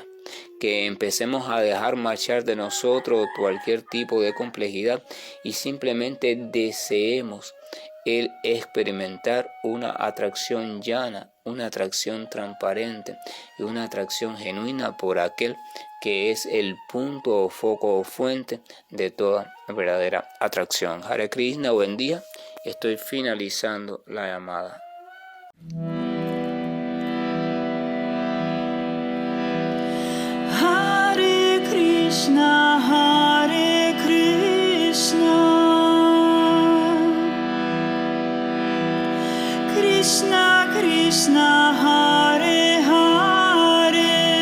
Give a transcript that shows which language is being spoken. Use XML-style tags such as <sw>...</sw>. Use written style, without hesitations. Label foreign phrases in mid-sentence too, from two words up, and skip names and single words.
<es>Que empecemos a dejar marchar de nosotros cualquier tipo de complejidad y simplemente deseemos el experimentar una atracción llana, una atracción transparente y una atracción genuina por aquel que es el punto o foco o fuente de toda verdadera atracción. Hare Krishna, buen día. Estoy finalizando la llamada.</es> <sa>Hare Krishna, Hare Krishna, Krishna Krishna, Hare Hare,</sa>